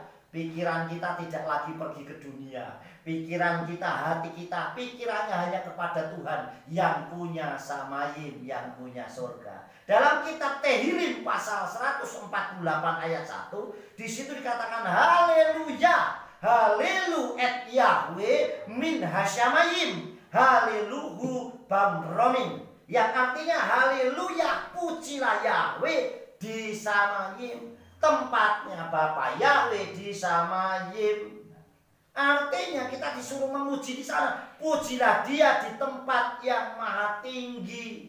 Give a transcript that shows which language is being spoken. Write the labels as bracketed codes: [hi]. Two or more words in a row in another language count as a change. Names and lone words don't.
[id] Pikiran kita tidak lagi pergi ke dunia. Pikiran kita, hati kita, pikirannya hanya kepada Tuhan yang punya Samayim, yang punya surga. Dalam kitab Tehillim pasal 148 ayat 1, di situ dikatakan haleluya, [he] הללו את יהוה מן השמים הללוהו במרומים. [id] Yang artinya haleluya, pujilah Yahweh di Samayim. Tempatnya Bapa Yahweh di Samayim. Artinya kita disuruh memuji di sana. Pujilah Dia di tempat yang maha tinggi.